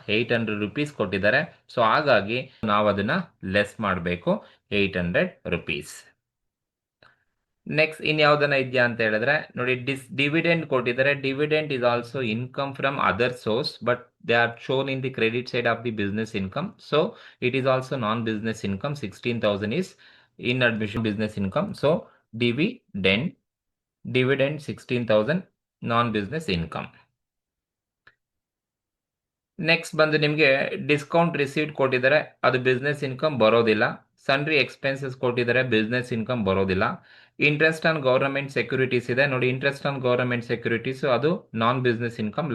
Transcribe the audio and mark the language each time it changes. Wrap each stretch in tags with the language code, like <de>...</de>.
<kn>800 rupees ಕೊಟ್ಟಿದ್ದಾರೆ. So ಹಾಗಾಗಿ ನಾವು ಅದನ್ನ ಲೆಸ್ ಮಾಡಬೇಕು, 800 ರುಪೀಸ್. ನೆಕ್ಸ್ಟ್ ಇನ್ಯಾವುದನ್ನ ಇದೆಯಾ ಅಂತ ಹೇಳಿದ್ರೆ ನೋಡಿ, ಡಿವಿಡೆಂಡ್ ಕೊಟ್ಟಿದ್ದಾರೆ.</kn> <en>Dividend is also income from other source but they are shown in the credit side of the business income. So it is also non business income. 16,000 is in admission business income. So dividend 16,000 non business income.</en> <kn>Next ಬಂದು ನಿಮಗೆ discount received ಕೊಟ್ಟಿದ್ದಾರೆ, ಅದು business income ಬರೋದಿಲ್ಲ. Sundry expenses ಕೊಟ್ಟಿದ್ದಾರೆ, business income ಬರೋದಿಲ್ಲ. Interest on government securities ಇದೆ ನೋಡಿ, interest on government securities ಅದು ನಾನ್ ಬಿಸ್ನೆಸ್ ಇನ್ಕಮ್.</kn>